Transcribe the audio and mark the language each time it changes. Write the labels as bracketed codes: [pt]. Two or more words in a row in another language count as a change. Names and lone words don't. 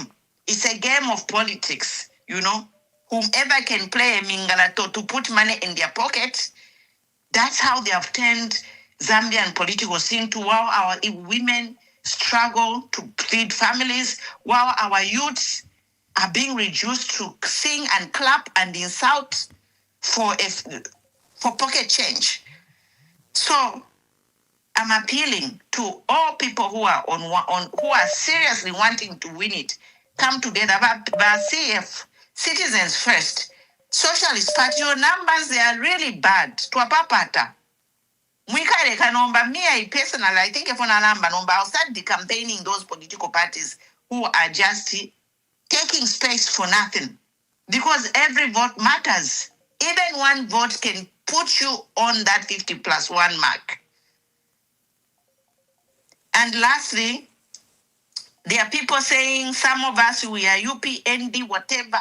[en] It's a game of politics, you know. Whomever can play a mingalato to put money in their pocket, that's how they have turned Zambian political scene to while our women struggle to feed families, while our youths are being reduced to sing and clap and insult for pocket change. So I'm appealing to all people who are who are seriously wanting to win it. Come together, but CF, citizens first. Socialist Party, your numbers, they are really bad. [bem] Tuapapata. Mwikare kanomba, [en] me, I personally, I think if on a number, I'll start decampaigning those political parties who are just taking space for nothing. Because every vote matters. Even one vote can put you on that 50+1 mark. And lastly, there are people saying, some of us, we are UPND, whatever.